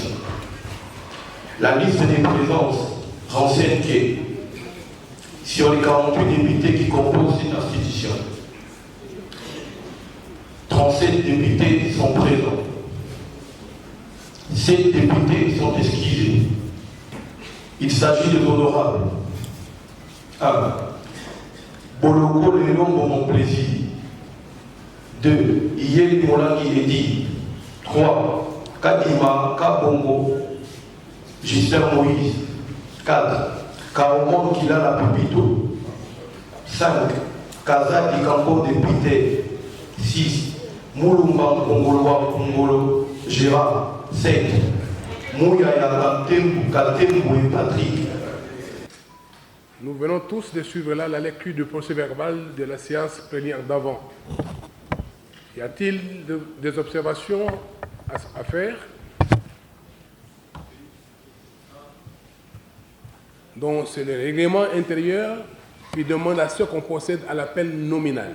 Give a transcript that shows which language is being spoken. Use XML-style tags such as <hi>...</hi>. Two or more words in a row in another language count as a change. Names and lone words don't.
<fr>La liste des présences renseigne que sur les 48 députés qui composent cette institution, 37 députés sont présents. 7 députés sont excusés. Il s'agit de l'honorable 1. Boloko Lelombo Mon Plaisir. 2. Iyeli Molangi Edi. 3. Kadima Kabongo Justin Moïse. 4. Kaomon Kilala Pipito. 5. Kazaki Kampo député. 6. Moulumba Kongoloa Kongolo Gérard. 7. Mouyaya Katembo et Patrick. Nous venons tous de suivre là la lecture du procès-verbal de la séance plénière d'avant. Y a-t-il des observations à faire? Donc c'est le règlement intérieur qui demande à ce qu'on procède à l'appel nominal.</fr>